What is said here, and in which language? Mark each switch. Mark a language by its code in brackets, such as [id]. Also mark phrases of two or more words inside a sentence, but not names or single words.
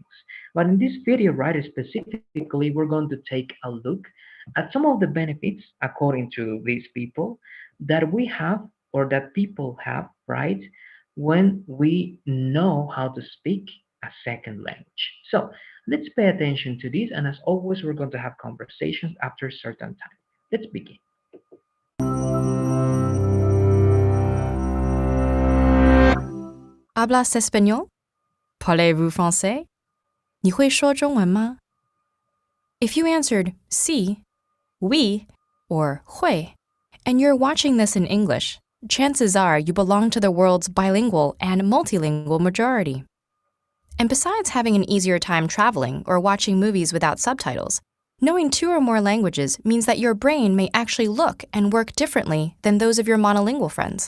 [en] But in this video, right, specifically, we're going to take a look at some of the benefits, according to these people, that we have or that people have, right, when we know how to speak a second language. So, let's pay attention to this, and as always, we're going to have conversations after a certain time. Let's begin. [es] Hablas español? [fr] Parlez-vous français? [zh] 你会说中文吗? [en] If you answered sí, oui, or 会, and you're watching this in English, chances are you belong to the world's bilingual and multilingual majority. And besides having an easier time traveling or watching movies without subtitles, knowing 2 or more languages means that your brain may actually look and work differently than those of your monolingual friends.